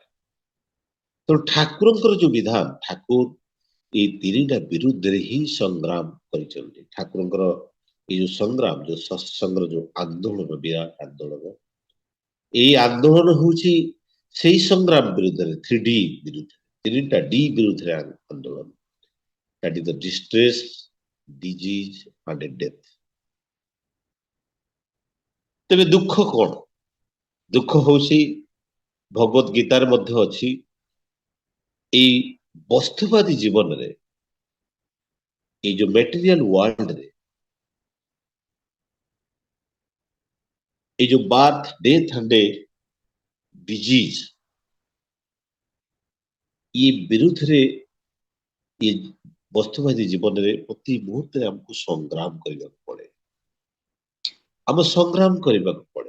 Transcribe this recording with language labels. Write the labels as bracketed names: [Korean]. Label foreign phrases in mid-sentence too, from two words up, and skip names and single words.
[Odia] ତେଣୁ ଠାକୁରଙ୍କର ଯୋଉ ବିଧାନ, ଠାକୁର ଏଇ ତିନିଟା ବିରୁଦ୍ଧରେ ହିଁ ସଂଗ୍ରାମ କରିଛନ୍ତି। ଠାକୁରଙ୍କର ଏଇ ଯୋଉ ସଂଗ୍ରାମ, ଯୋଉ ସତ୍ସଙ୍ଗର ଯୋଉ ଆନ୍ଦୋଳନ, ବିରାଟ ଆନ୍ଦୋଳନ, ଏଇ ଆନ୍ଦୋଳନ ହଉଛି ସେଇ ସଂଗ୍ରାମ ବିରୁଦ୍ଧରେ, 3D ବିରୁଦ୍ଧରେ, ତିନିଟା ଡି ବିରୁଦ୍ଧରେ ଆନ୍ଦୋଳନ। [English] That is the distress, disease and death. [Odia] ତେବେ ଦୁଃଖ କଣ? ଦୁଃଖ ହଉଛି ଭଗବତ ଗୀତାରେ ମଧ୍ୟ ଅଛି, ଏଇ ବସ୍ତୁବାଦୀ ଜୀବନରେ, ଏଇ ଯୋଉ [English] material worldରେ, [Odia] ଏଇ ଯୋଉ [English] birth, death and disease, [Odia] ଇଏ ବିରୁଦ୍ଧରେ, ଇଏ ବସ୍ତୁବାଦୀ ଜୀବନରେ ପ୍ରତି ମୁହୂର୍ତ୍ତରେ ଆମକୁ ସଂଗ୍ରାମ କରିବାକୁ ପଡେ, ଆମ ସଂଗ୍ରାମ କରିବାକୁ ପଡେ।